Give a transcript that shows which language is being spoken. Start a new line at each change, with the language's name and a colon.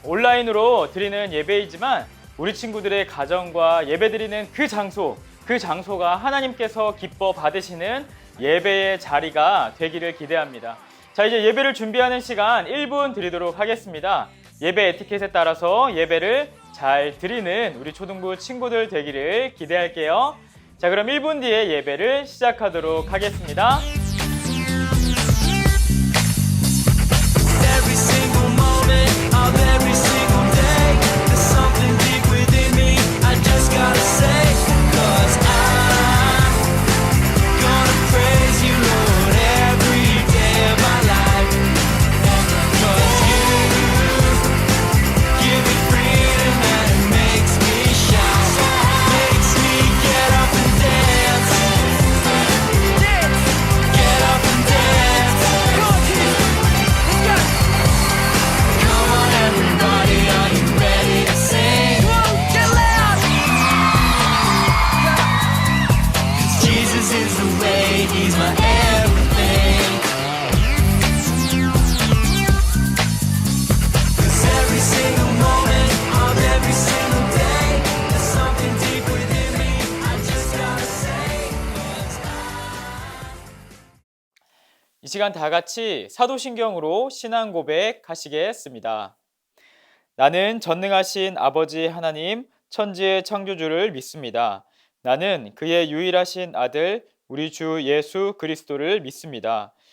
Korean: 온라인으로 드리는 예배이지만 우리 친구들의 가정과 예배 드리는 그 장소가 하나님께서 기뻐 받으시는 예배의 자리가 되기를 기대합니다. 자, 이제 예배를 준비하는 시간 1분 드리도록 하겠습니다. 예배 에티켓에 따라서 예배를 잘 드리는 우리 초등부 친구들 되기를 기대할게요. 자, 그럼 1분 뒤에 예배를 시작하도록 하겠습니다.
English: Every single moment of every single day, there's something deep within me I just gotta say, 'cause I'm gonna praise you, Lord, every day of my life. 'Cause you give me freedom and it makes me shout, makes me get up and dance, get up and dance. Come on everybody, are you ready to sing? Get loud! 'Cause Jesus is the way, He's my everything. 'Cause every single moment of every single day, there's something deep within me I just gotta say, 'cause
Korean: 이 시간 다 같이 사도신경으로 신앙 고백하시겠습니다. 나는 전능하신 아버지 하나님 천지의 창조주를 믿습니다. 나는 그의 유일하신 아들 우리 주 예수 그리스도를 믿습니다.